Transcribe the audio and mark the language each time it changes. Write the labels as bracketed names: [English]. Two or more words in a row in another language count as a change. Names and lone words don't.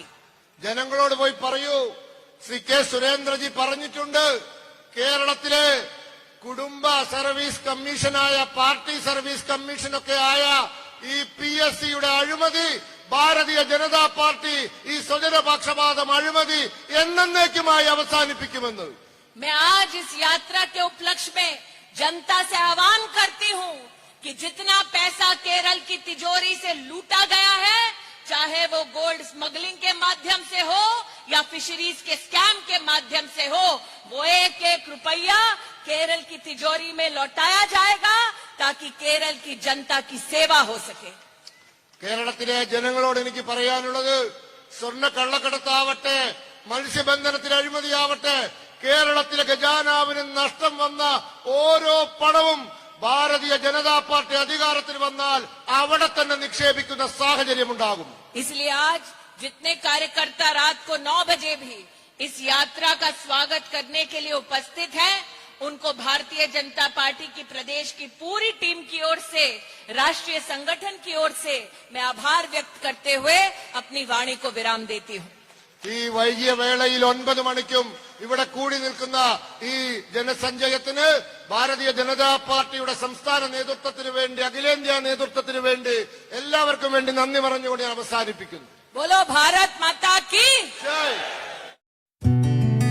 [Malayalam] ജനങ്ങളോട് പോയി പറയൂ, ശ്രീ കെ സുരേന്ദ്രജി പറഞ്ഞിട്ടുണ്ട്, കേരളത്തിലെ കുടുംബ സർവീസ് കമ്മീഷനായ പാർട്ടി സർവീസ് കമ്മീഷനൊക്കെ ആയ ഈ PSCയുടെ അഴിമതി ഭാരതീയ ജനതാ പാർട്ടി ഈ സ്വജനപക്ഷപാതം അഴിമതി എന്നേക്കുമായി അവസാനിപ്പിക്കുമെന്ന്. [Hindi] मैं आज इस यात्रा के उपलक्ष्य में जनता से आह्वान करती हूं कि जितना पैसा केरल की तिजोरी से लूटा गया है, चाहे वो गोल्ड स्मगलिंग के माध्यम से हो या फिशरीज के स्कैम के माध्यम से हो, वो एक एक रुपया केरल की तिजोरी में लौटाया जाएगा ताकि केरल की जनता की सेवा हो सके. [Malayalam] കേരളത്തിലെ ജനങ്ങളോട് എനിക്ക് പറയാനുള്ളത്, സ്വർണ്ണ കള്ളക്കടത്താവട്ടെ, മത്സ്യബന്ധനത്തിന് അഴിമതിയാവട്ടെ, കേരളത്തിലെ ഖജാനാവിന് നഷ്ടം വന്ന ഓരോ പണവും ഭാരതീയ ജനതാ പാർട്ടി അധികാരത്തിൽ വന്നാൽ അവിടെ തന്നെ നിക്ഷേപിക്കുന്ന സാഹചര്യമുണ്ടാകും. [Hindi] इसलिए आज जितने कार्यकर्ता रात को 9 बजे भी इस यात्रा का स्वागत करने के लिए उपस्थित हैं, उनको भारतीय जनता पार्टी की प्रदेश की पूरी टीम की ओर से, राष्ट्रीय संगठन की ओर से मैं आभार व्यक्त करते हुए अपनी वाणी को विराम देती हूं. [Malayalam] ഈ വൈകിയ വേളയിൽ 9 മണിക്കും ഇവിടെ കൂടി നിൽക്കുന്ന ഈ ജനസഞ്ചയത്തിന് ഭാരതീയ ജനതാ പാർട്ടിയുടെ സംസ്ഥാന നേതൃത്വത്തിന് വേണ്ടി, അഖിലേന്ത്യാ നേതൃത്വത്തിന് വേണ്ടി എല്ലാവർക്കും വേണ്ടി നന്ദി പറഞ്ഞുകൊണ്ട് ഞാൻ അവസാനിപ്പിക്കുന്നു. [Hindi] बोलो भारत माता की ജയ്.